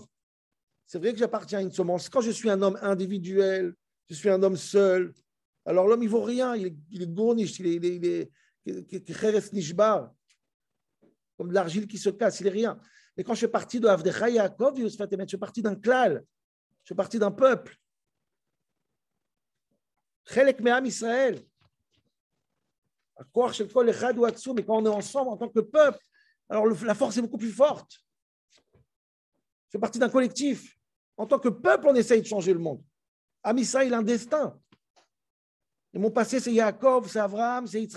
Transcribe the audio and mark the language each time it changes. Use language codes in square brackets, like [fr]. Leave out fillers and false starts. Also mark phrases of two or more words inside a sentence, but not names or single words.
[fr] C'est vrai que j'appartiens à une semence. Quand je suis un homme individuel, je suis un homme seul, alors l'homme, il ne vaut rien, il est gournish, il est [he] חרס נשבר, [fr] comme de l'argile qui se casse, il n'est rien. Mais quand je suis parti de [he] עבדך יעקב, [fr] je suis parti d'un klal, je suis parti d'un peuple. [he] חלק מעם ישראל. [fr] Mais quand on est ensemble en tant que peuple, alors la force est beaucoup plus forte. Je fais partie d'un collectif. En tant que peuple, on essaye de changer le monde. [he] עם ישראל [fr] a un destin. Et mon passé, c'est Yaakov, c'est Abraham, c'est Yitzhak.